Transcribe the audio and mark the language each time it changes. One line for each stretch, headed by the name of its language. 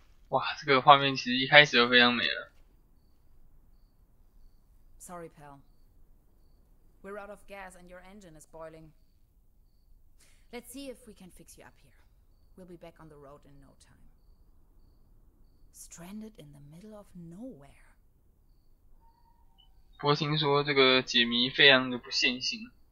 Chinese: 哇，这个画面其实一开始就非常美了。
English: Sorry, pal. We're out of gas and your engine is boiling. Let's see if we can fix you up here. We'll be back on the road in no time. Stranded in the middle of nowhere.
Chinese: 不过听说这个解谜非常的不线性。